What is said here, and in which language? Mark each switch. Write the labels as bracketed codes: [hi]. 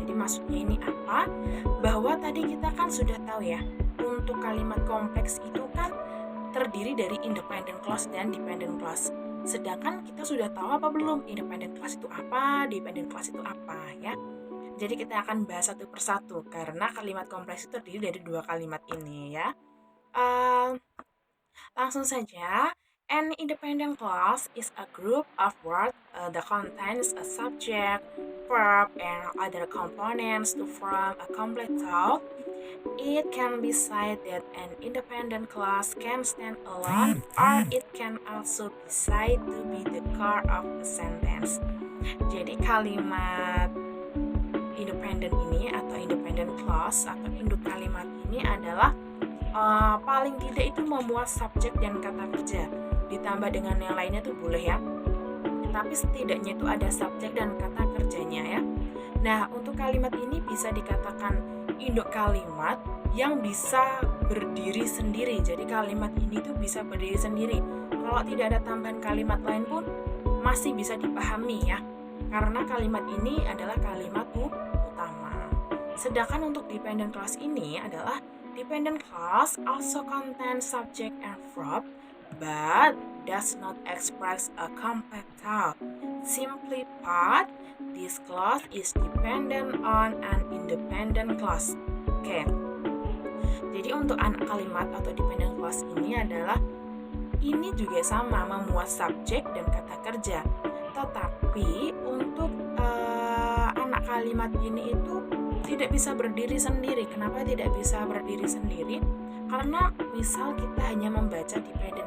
[id] Jadi maksudnya ini apa? Bahwa tadi kita kan sudah tahu ya, untuk kalimat kompleks itu kan terdiri dari independent clause dan dependent clause. Sedangkan kita sudah tahu apa belum independent clause itu apa, dependent clause itu apa ya. Jadi kita akan bahas satu persatu karena kalimat kompleks itu terdiri dari dua kalimat ini ya. Langsung saja. [en] An independent clause is a group of words that contains a subject, verb, and other components to form a complete thought. It can be said that an independent clause can stand alone, or it can also be said to be the core of a sentence. [id] Jadi kalimat independent ini atau independent clause atau induk kalimat ini adalah paling tidak itu memuat subjek dan kata kerja. Ditambah dengan yang lainnya tuh boleh ya. Tapi setidaknya itu ada subjek dan kata kerjanya ya. Nah, untuk kalimat ini bisa dikatakan induk kalimat yang bisa berdiri sendiri. Jadi kalimat ini tuh bisa berdiri sendiri. Kalau tidak ada tambahan kalimat lain pun masih bisa dipahami ya. Karena kalimat ini adalah kalimat utama. Sedangkan untuk dependent clause ini adalah [en] dependent clause also contains subject and verb but does not express a complete thought. Simply put, this clause is dependent on an independent clause. [id] Oke. Jadi untuk anak kalimat atau dependent clause ini adalah ini juga sama memuat subjek dan kata kerja. Tetapi untuk anak kalimat ini itu tidak bisa berdiri sendiri. Kenapa tidak bisa berdiri sendiri? Karena misal kita hanya membaca dependent